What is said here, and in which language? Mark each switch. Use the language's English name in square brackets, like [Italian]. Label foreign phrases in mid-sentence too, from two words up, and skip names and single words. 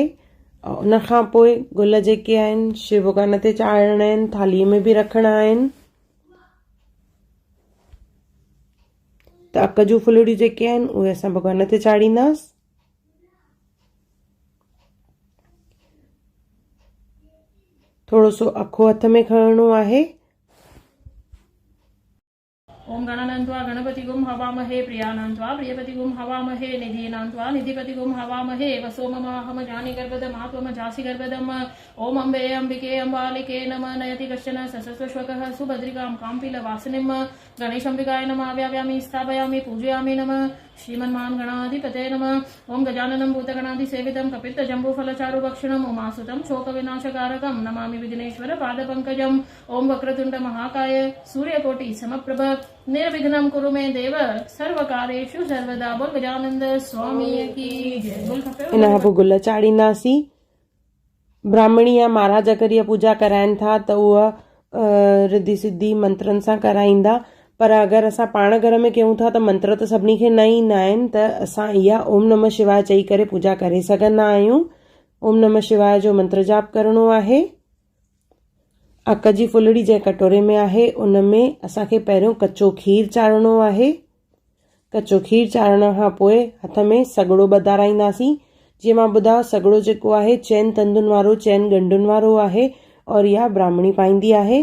[Sindhi] और उन खां पोइ गुल जेके आहिनि शिव भॻवान ते चाढ़णा आहिनि, थालीअ में बि रखणा आहिनि। त अक जूं फुलड़ियूं जेके आहिनि उहे असां भॻवान ते चाढ़ींदासीं। थोरो सो अखो हथ में खणणो आहे। [Sanskrit] ओम गणानन्त्वा गणपतिगुं हवामहे, प्रियानन्त्वा प्रियपतिगुं हवामहे, निधीनान्त्वा निधिपतिगुं हवामहे, वसोममाहम जानि गर्भदम् आत्वम जासि गर्भदम्। ओम अम्बे अम्बिके अम्बालिके नमः। नयति कश्चन ससस्वश्वकः सुभद्रिकां काम्पिलवासिनीं। गणेशम्बिकाय नमः। व्याव्यामि स्थापयामि पूजयामि नमः। श्रीमन्मान् गणाधिपते नमः। ओम गजाननं भूतगणाधिसेवितं कपित्तजम्बूफलचारुभक्षणम् उमासुतं शोकविनाशकारकं नमामि विघ्नेश्वर पादपङ्कजम्। ओम वक्रतुण्ड महाकाय सूर्यकोटि समप्रभ निर्विघ्नं कुरु मे देव सर्वकार्येषु सर्वदा। [Hindi] बोल गजानंद स्वामी की जय। [Sindhi] बोल खपे इन खां पोइ गुल चाढ़ींदासीं। ब्राह्मणी या महाराज अगरि इहा पूजा कराइनि था त उहा रिद्धि सिद्धि मंत्रनि सां कराईंदा। पर अगरि असां पाण घर में कयूं था त मंत्र त सभिनी खे न ईंदा आहिनि, त असां इहा [Sanskrit] ओम नमः शिवाय [Sindhi] चई करे पूजा करे सघंदा आहियूं। [Sanskrit] ओम नमः शिवाय [Sindhi] जो मंत्र जाप करणो आहे। अक जी फुलड़ी जंहिं कटोरे में आहे उन में असांखे पहिरियों कचो खीर चाढ़णो आहे। कचो खीर चाढ़ण खां पोइ हथ में सॻड़ो ॿधाराईंदासीं। जीअं मां ॿुधायो सॻड़ो जेको आहे 4 तंदुनि वारो 4 ॻंढियुनि वारो आहे, और इहा ब्राह्मणी पाईंदी आहे।